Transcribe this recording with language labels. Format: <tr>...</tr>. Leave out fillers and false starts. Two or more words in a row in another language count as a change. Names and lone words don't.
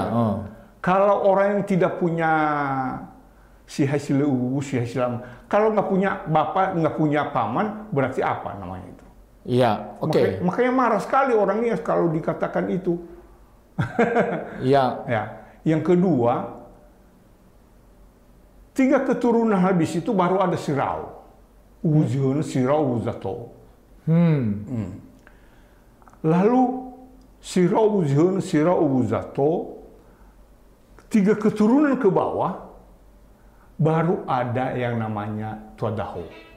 <id>Kalau orang yang tidak punya si Haisila Uwu, si Haisila Mama, kalau nggak punya bapak, nggak punya paman, berarti apa namanya itu? Iya, oke. Makanya marah sekali orang Nias kalau dikatakan itu. Iya. Ya. Yang kedua, 3 keturunan habis itu baru ada Sirau. Uwuzeun, Sirau, Uwuzato. Lalu Sirau, Uwuzeun, Sirau, Uwuzato, 3 keturunan ke bawah, baru ada yang namanya Tuadaho.</id>